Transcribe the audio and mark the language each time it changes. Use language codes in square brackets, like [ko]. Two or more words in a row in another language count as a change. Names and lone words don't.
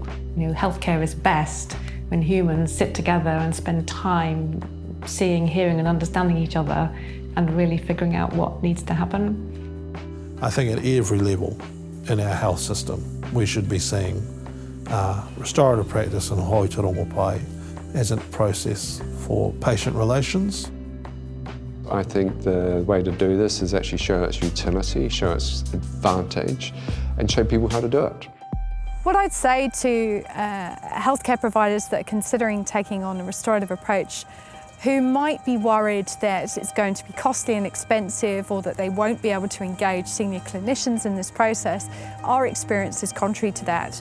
[en] You know, healthcare is best when humans sit together and spend time seeing, hearing and understanding each other and really figuring out what needs to happen. I think at every level in our health system, we should be seeing restorative practice and [mi] hoi te rongo pai [en] as a process for patient relations. I think the way to do this is actually show its utility, show its advantage, and show people how to do it. What I'd say to healthcare providers that are considering taking on a restorative approach who might be worried that it's going to be costly and expensive or that they won't be able to engage senior clinicians in this process, our experience is contrary to that.